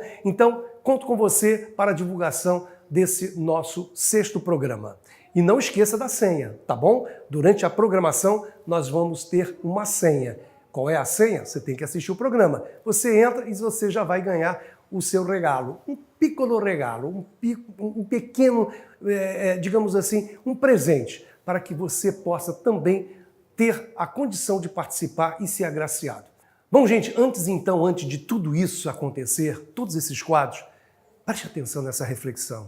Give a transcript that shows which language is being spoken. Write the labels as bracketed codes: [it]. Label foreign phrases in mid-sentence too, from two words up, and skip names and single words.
[pt] Então, conto com você para a divulgação desse nosso 6º programa. E não esqueça da senha, tá bom? Durante a programação, nós vamos ter uma senha. Qual é a senha? Você tem que assistir o programa. Você entra e você já vai ganhar o seu regalo, um [it] piccolo regalo, [pt] um pequeno, digamos assim, um presente, para que você possa também ter a condição de participar e ser agraciado. Bom, gente, antes de tudo isso acontecer, todos esses quadros, preste atenção nessa reflexão.